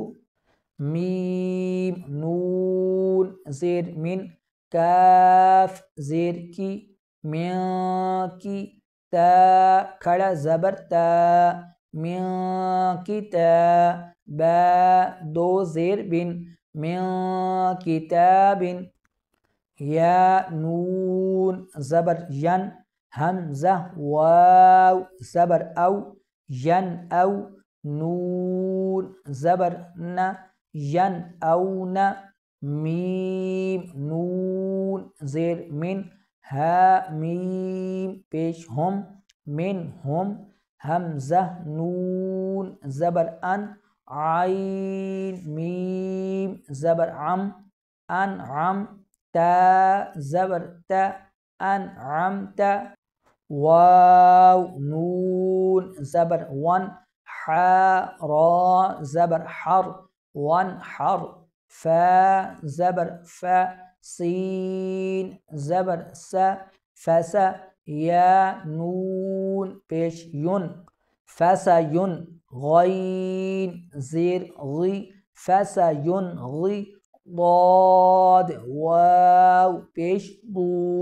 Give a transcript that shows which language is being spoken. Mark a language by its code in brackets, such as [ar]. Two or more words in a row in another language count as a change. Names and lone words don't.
[ur] میم نون زیر من کاف زیر کی من کی تا کھڑا زبر تا من کتاب با دو زیر بن من کتاب یا نون زبر ین حمزہ واو زبر او ین او نون زبر نہ ین او نہ میم نون زیر من ہا میم پیش ہم من ہم حمزہ نون زبر ان عین میم زبر عم انعم تا زبر تا انعمت واو نون زبر ون حا را زبر حر ون حر فا زبر فا سین زبر سا فسا یا نون پیش یون فسا یون غین زیر غی فسا یون غی ضاد واو پیش ضو